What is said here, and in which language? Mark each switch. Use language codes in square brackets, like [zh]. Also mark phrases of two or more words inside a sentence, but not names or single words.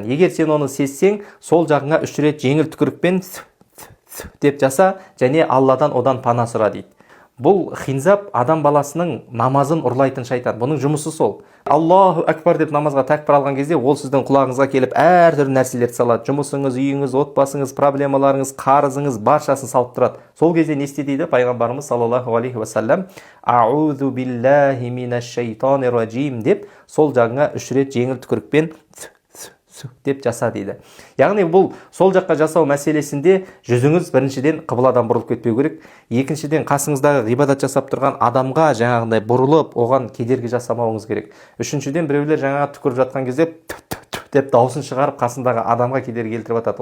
[kk] Егер сен оны сезсең, сол жағыңа 3 рет жеңіл түкірікпен деп жаса, және Алладан одан пана сұра" дейді. Бұл хинзап адам баласының намазын ұрлайтын шайтан. Бұның жұмысы сол. [ar] الله أكبر [kk] деп намазға тәкбір алған кезде ол сіздің құлағыңызға келіп әртүрлі нәрселерді салады. Жұмысыңыз, үйіңіз, отбасыңыз, проблемаларыңыз, қарызыңыз баршасын салып тұрады. Сол кезде не істе дейді пайғамбарымыз [ar] صلى الله عليه وسلم, "أعوذ بالله من الشيطان الرجيم" [kk] деп сол жағыңа 3 рет жеңіл түкірікпен деп жаса дейді. Яғни бұл сол жаққа жасау мәселесінде жүзіңіз біріншіден қыбладан бұрылып кетпеу керек. Екіншіден қасыңыздағы ғибадат жасап тұрған адамға жаңағындай бұрылып, оған кедергі жасамауыңыз керек. Үшіншіден біреулер жаңағы түкіріп жатқан кезде деп дауысын шығарып қасындағы адамға кедергі келтіріп жатады.